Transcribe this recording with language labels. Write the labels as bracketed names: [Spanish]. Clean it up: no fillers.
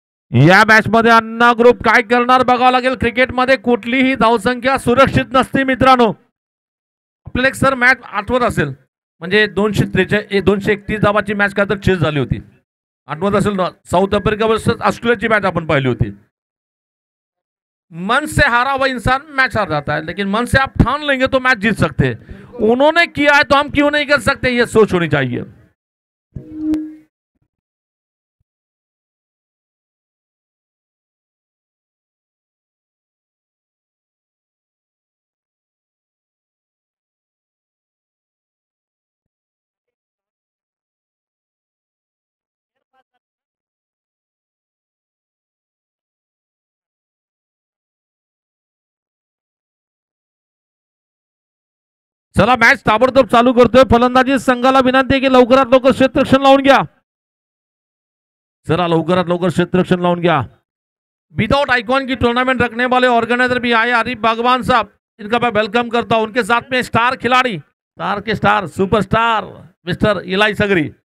[Marathi] या मॅच मध्ये अन्ना ग्रुप काय करणार बघावं लागेल. क्रिकेटमध्ये कुठलीही धावसंख्या सुरक्षित नसते मित्रांनो. आपल्याला एक सर मॅच आठवत असेल म्हणजे 231 धावाची मॅच काय तर चेस झाली होती. आठवत असेल ना. साऊथ आफ्रिका वर्सेस ऑस्ट्रेलियाची मॅच आपण पाहिली होती. [Hindi] मन से हारा हुआ इंसान मैच हार जाता है लेकिन मन से आप ठान लेंगे तो मैच जीत सकते हैं. उन्होंने किया है तो हम क्यों नहीं कर सकते. ये सोच होनी चाहिए. [Marathi] चला मॅच ताबडतोब चालू करतोय. फलंदाजी संघाला विनंती आहे की लवकरात लवकर क्षेत्ररक्षण लावून घ्या. चला लवकरात लवकर क्षेत्ररक्षण लावून घ्या. [Hindi] विदाउट आइकॉन की टूर्नामेंट रखने वाले ऑर्गेनाइजर भी आए आरिफ बागवान साहब. इनका मैं वेलकम करता हूं. उनके साथ में स्टार खिलाड़ी स्टार के स्टार सुपरस्टार मिस्टर इलाई सगरी.